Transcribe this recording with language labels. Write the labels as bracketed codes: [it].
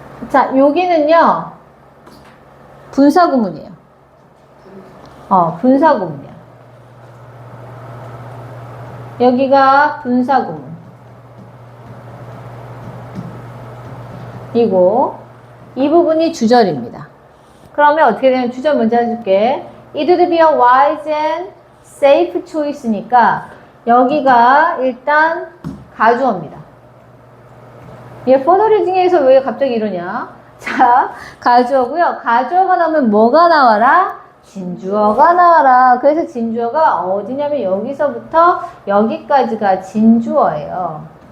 [ko] 자, 여기는요. 분사구문이에요. 분사구문이야. 여기가 분사구문. 이고 이 부분이 주절입니다. 그러면 어떻게 되면 주절 먼저 해줄게. [en] It would be a wise and safe choice니까 [ko] 여기가 일단 가주어입니다. 얘 further 중에서 왜 갑자기 이러냐? 자, 가주어고요. 가주어가 나오면 뭐가 나와라? 진주어가 나와라. 그래서 진주어가 어디냐면 여기서부터 여기까지가 진주어예요.